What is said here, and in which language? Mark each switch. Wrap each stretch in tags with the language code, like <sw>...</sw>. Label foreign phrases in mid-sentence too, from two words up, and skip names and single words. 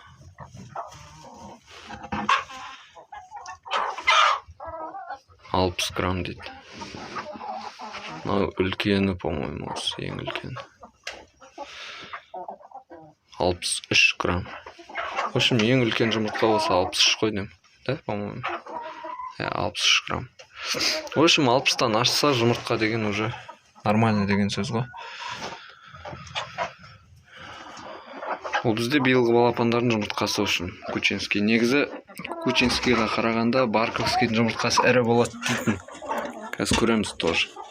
<kk>60 грамм дейді. Мынау үлкені, по-моему, осы ең үлкені. 63 грамм.</kk> <ru>В общем,</ru> <kk>ең үлкен жұмыртқа осы 63 қой деймін. Да, по-моему. 63 грамм.</kk> <ru>В общем,</ru> <kk>60-тан ашса жұмыртқа деген уже нормально деген сөз ғой. Ол бізде биылғы балапандардың жұмыртқасы үшін кучинский. Негізі кучинскийға қарағанда барковскийдің жұмыртқасы әрі болады дейтін. Қазір көреміз тоже.</kk>